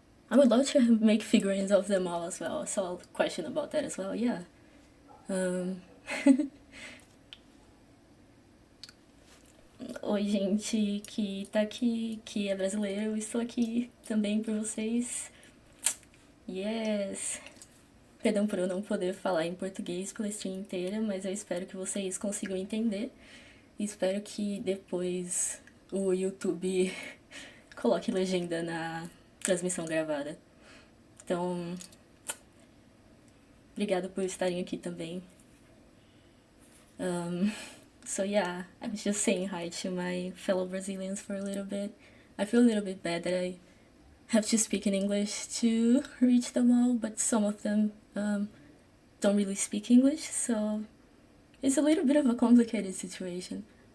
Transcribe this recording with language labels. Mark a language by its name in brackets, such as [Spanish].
[English] I would love to make figurines of them all as well. I saw a question about that as well, yeah. [Portuguese] Oi, gente que tá aqui, que é brasileiro, eu estou aqui também por vocês. Yes! Perdão por eu não poder falar em português pela stream inteira, mas eu espero que vocês consigam entender. E espero que depois o YouTube coloque legenda na transmissão gravada. Então, obrigado por estarem aqui também. [English] So yeah, I was just saying hi to my fellow Brazilians for a little bit. I feel a little bit bad that I have to speak in English to reach them all, but some of them don't really speak English, so it's a little bit of a complicated situation.